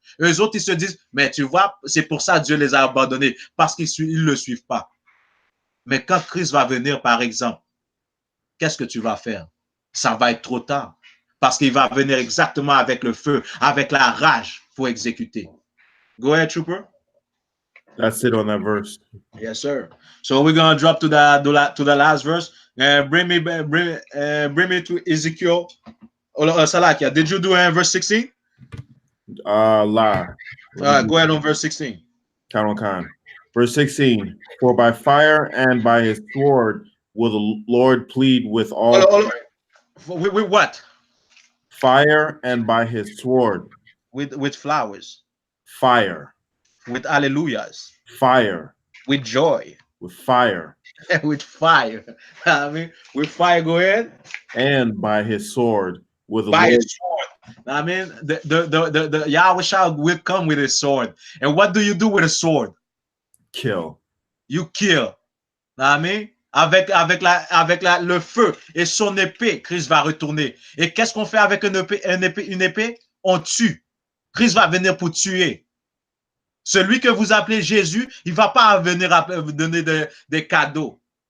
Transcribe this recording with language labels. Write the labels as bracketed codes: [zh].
[fr] Eux autres, ils se disent, mais tu vois, c'est pour ça que Dieu les a abandonnés, parce qu'ils ne le suivent pas. Mais quand Christ va venir, par exemple, qu'est-ce que tu vas faire? Ça va être trop tard, parce qu'il va venir exactement avec le feu, avec la rage pour exécuter. [en] Go ahead, Trooper. That's it on that verse. Yes, sir. So we're going to drop to the last verse. Bring me to Ezekiel. Salakia, did you do verse 16? La. Go ahead on verse 16. Khan. Verse 16. For by fire and by his sword will the Lord plead with all. With what? Fire and by his sword. With flowers. Fire. With hallelujahs. Fire. With joy. With fire. With fire. I mean, with fire, go ahead. And by his sword. With by his sword. I mean, the Yahweh shall will come with his sword. And what do you do with a sword? Kill. You kill. I mean, [fr] avec le feu et son épée, Christ va retourner. Et qu'est-ce qu'on fait avec une épée? On tue. Christ va venir pour tuer. Celui que vous appelez Jésus, il ne va pas venir vous donner des cadeaux.